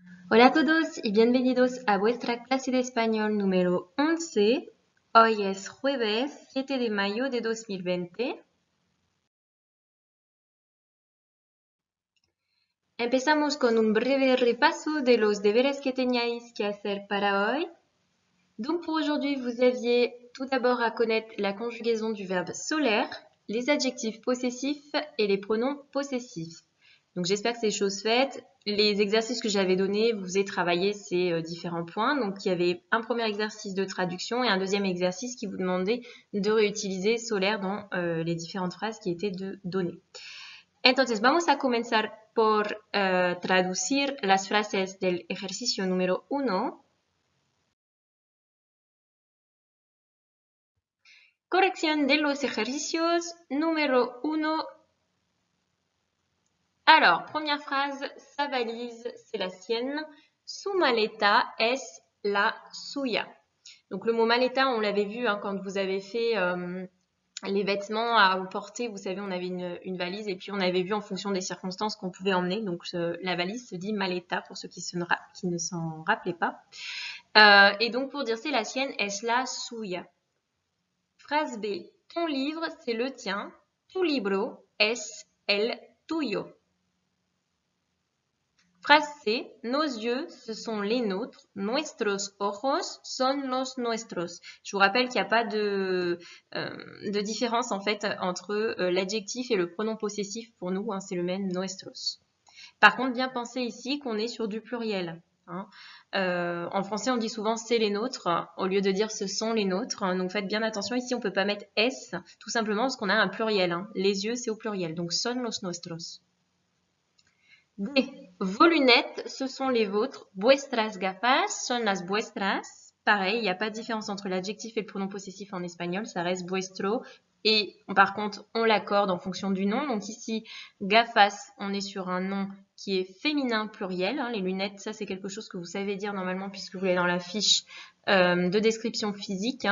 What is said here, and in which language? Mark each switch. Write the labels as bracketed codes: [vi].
[es] Hola a todos y bienvenidos a vuestra clase de español número 11. Hoy es jueves 7 de mayo de 2020. Empezamos con un breve repaso de los deberes que teníais que hacer para hoy. [fr] Donc pour aujourd'hui, vous aviez tout d'abord à connaître la conjugaison du verbe solaire, les adjectifs possessifs et les pronoms possessifs. Donc j'espère que c'est chose faite. Les exercices que j'avais donnés, vous avez travaillé ces différents points. Donc il y avait un premier exercice de traduction et un deuxième exercice qui vous demandait de réutiliser solaire dans les différentes phrases qui étaient données. [es] Entonces vamos a comenzar por traducir las frases del ejercicio número 1. Corrección de los ejercicios número 1. [fr] Alors, première phrase, sa valise, c'est la sienne. [es] Su maleta es la suya. [fr] Donc le mot maleta, on l'avait vu quand vous avez fait les vêtements à porter. Vous savez, on avait une valise et puis on avait vu en fonction des circonstances qu'on pouvait emmener. Donc la valise se dit maleta pour ceux qui ne s'en rappelaient pas. Et donc pour dire c'est la sienne, [es] es la suya. [fr] Phrase B. Ton livre, c'est le tien. [es] Tu libro es el tuyo. [fr] Phrase C. Nos yeux, ce sont les nôtres. [es] Nuestros ojos son los nuestros. [fr] Je vous rappelle qu'il n'y a pas de différence en fait entre l'adjectif et le pronom possessif pour nous. C'est le même nuestros. Par contre, bien penser ici qu'on est sur du pluriel. En français, on dit souvent c'est les nôtres au lieu de dire ce sont les nôtres. Donc faites bien attention. Ici, on ne peut pas mettre es tout simplement parce qu'on a un pluriel. Les yeux, c'est au pluriel. [es] Donc son los nuestros. D. [fr] Vos lunettes, ce sont les vôtres. [es] Vuestras gafas son las vuestras. [fr] Pareil, il n'y a pas de différence entre l'adjectif et le pronom possessif en espagnol. Ça reste vuestro. Et par contre, on l'accorde en fonction du nom. Donc ici, gafas, on est sur un nom qui est féminin pluriel. Les lunettes, ça c'est quelque chose que vous savez dire normalement puisque vous l'avez dans la fiche de description physique.